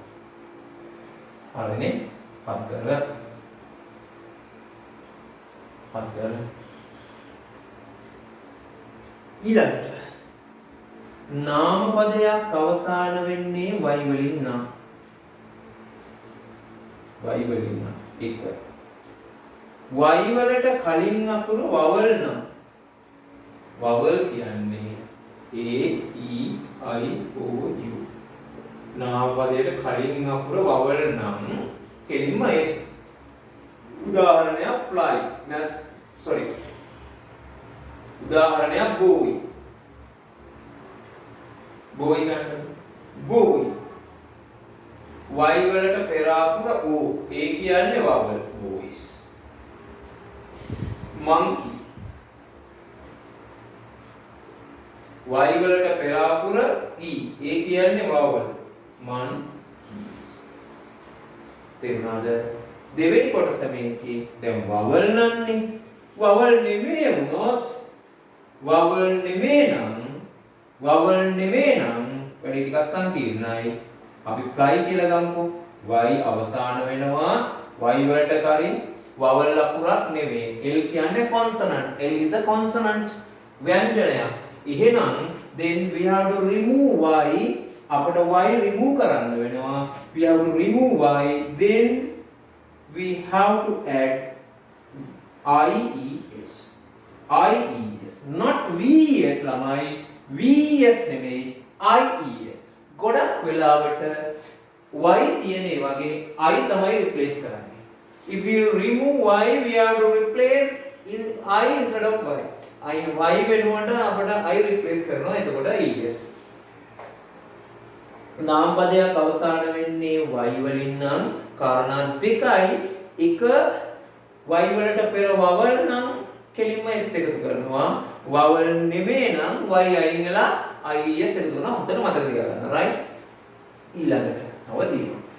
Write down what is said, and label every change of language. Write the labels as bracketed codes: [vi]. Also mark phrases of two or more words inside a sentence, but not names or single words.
[si] හරිනේ? පද ඊළඟට නාම පදයක් අවසාන වෙන්නේ y වලින් නම් එක y වලට කලින් අකුරු vowel නම් vowel කියන්නේ a e i o u නාම පදයට කලින් අකුර vowel නම් කෙලින්ම s උදාහරණයක් fly උදාහරණයක් boy ගන්න boy y වලට පෙර අකුර o a කියන්නේ vowel boys monkey y වලට පෙර අකුර e a කියන්නේ vowel monkeys තේරුණාද දෙවෙනි කොටස මේකේ දැන් vowel නන්නේ vowel නෙමෙයි වුණොත් vowel නෙමෙයි නම් වැඩි ටිකක් සංකීර්ණයි අපි fly කියලා ගමුකෝ y අවසාන වෙනවා y වලට කලින් vowel අකුරක් නෙමෙයි l කියන්නේ consonant [en] l is a consonant [si] ව්‍යංජනයක් එහෙනම් [en] then we have to remove y [si] අපිට y remove කරන්න වෙනවා [en] we have to remove y then we have to add ies not ves [si] ළමයි ves නෙමෙයි ies ගොඩක් වෙලාවට y තියෙන ඒ වගේ I තමයි replace කරන්නේ [en] if you remove y we have to replace I instead of y [si] y වෙනුවට අපිට I replace කරනවා එතකොට es නාම පදයක් අවසාන වෙන්නේ y වලින් නම් කාරණා දෙකයි එක y වලට පෙර vowel නම් කෙලින්ම s එකතු කරනවා vowel නෙමෙයි නම් y අයින් වෙලා ies එකතු කරනවා හොඳට මතක තියාගන්න right ඊළඟට අවදි